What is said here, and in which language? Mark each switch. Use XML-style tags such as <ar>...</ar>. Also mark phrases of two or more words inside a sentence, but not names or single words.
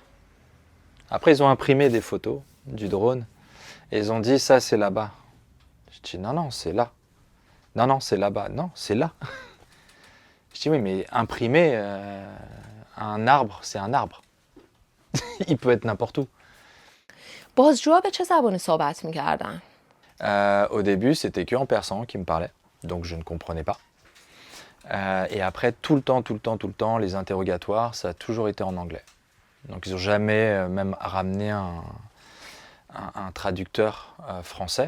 <fr>Après, ils ont imprimé des photos du drone et ils ont dit ça, c'est là-bas. Je dis non, c'est là. Non, c'est là-bas. Non, c'est là. Je dis oui, mais imprimer un arbre, c'est un arbre. Il peut être n'importe où.</fr> <fa>بازجوها به چه زبانی صحبت می‌کردن؟</fa> <fr>Au début, c'était que en persan qu'ils me parlaient, donc je ne comprenais pas. Et après, tout le temps, les interrogatoires, ça a toujours été en anglais. Donc ils n'ont jamais même ramené un traducteur français.</fr>